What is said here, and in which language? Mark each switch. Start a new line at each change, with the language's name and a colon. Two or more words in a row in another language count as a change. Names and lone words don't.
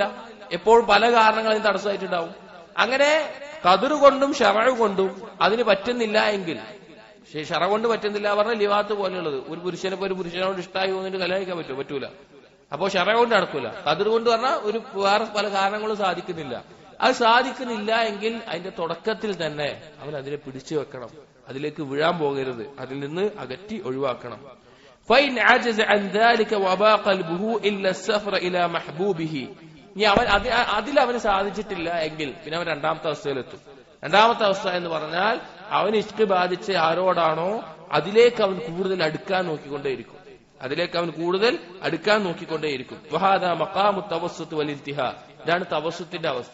Malayalam: എപ്പോഴും പല കാരണങ്ങളും തടസ്സമായിട്ടുണ്ടാവും. അങ്ങനെ ഖദർ കൊണ്ടും ശറഅ് കൊണ്ടും അതിന് പറ്റുന്നില്ല എങ്കിൽ, ശറഅ കൊണ്ട് പറ്റുന്നില്ല പറഞ്ഞാൽ ലിവാത്ത് പോലെയുള്ളത്, ഒരു പുരുഷനോട് ഇഷ്ടമായി തോന്നിട്ട് കല്യാണിക്കാൻ പറ്റൂല. അപ്പോ ശറഅ കൊണ്ട് നടക്കൂല. ഖദർ കൊണ്ട് പറഞ്ഞാൽ വേറെ പല കാരണങ്ങളും സാധിക്കുന്നില്ല. അത് സാധിക്കുന്നില്ല എങ്കിൽ അതിന്റെ തുടക്കത്തിൽ തന്നെ അവൻ അതിനെ പിടിച്ചു വെക്കണം. അതിലേക്ക് വീഴാൻ പോകരുത്. അതിൽ നിന്ന് അകറ്റി ഒഴിവാക്കണം.
Arabic: فإن عجز عن ذلك وأبى قلبه إلا السفر إلى محبوبه.
Malayalam: ഇനി അതിലവന് സാധിച്ചിട്ടില്ല എങ്കിൽ പിന്നെ അവൻ രണ്ടാമത്തെ അവസ്ഥയിലെത്തും. രണ്ടാമത്തെ അവസ്ഥ എന്ന് പറഞ്ഞാൽ അവന് ഇഷ്ക് ബാധിച്ച് ആരോടാണോ അതിലേക്ക് അവൻ കൂടുതൽ അടുക്കാൻ നോക്കിക്കൊണ്ടേയിരിക്കും.
Arabic: وهذا مقام توسط والانتهاء.
Malayalam: ഇതാണ് തവസ്സുത്തിന്റെ അവസ്ഥ.